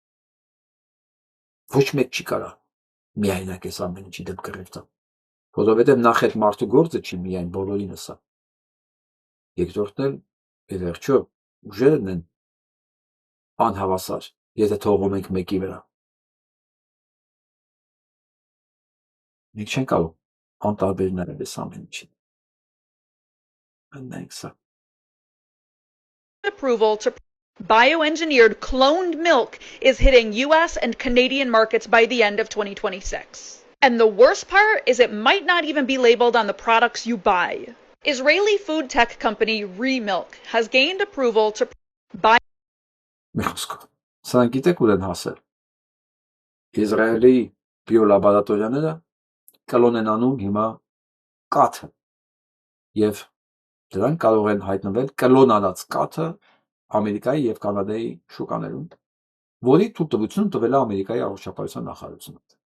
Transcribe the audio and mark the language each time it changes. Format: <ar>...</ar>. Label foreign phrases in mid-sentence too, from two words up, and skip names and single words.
<hy>Ոչ մեկ չի կարա միայնակ այս ամեն ինչի դեմ կռիվ տա։ Որովհետեւ նախ այդ մարդու գործը չի միայն բոլորին սա։ Երկրորդն էլ ի վերջո ուժերն են անհավասար, եթե թողում ենք մեկի վրա։ Մենք չենք կարող անտարբերներ այս ամեն ինչին։ Անենք սա։</hy> <en>Approval to bioengineered cloned milk is hitting US and Canadian markets by the end of 2026. And the worst part is it might not even be labeled on the products you buy. Israeli food tech company Remilk has gained approval to buy</en> <hy>Սրանք գիտեք ուր են հասել։ Իսրայելի բիոլաբորատորիաները կլոն են անում հիմա կաթը եւ դրանք կարող են հայտնվել կլոնարած կաթը Ամերիկայի եւ Կանադայի շուկաներում, որի թույլտվություն տվել է Ամերիկայի առողջապահության նախարարությունը։</hy>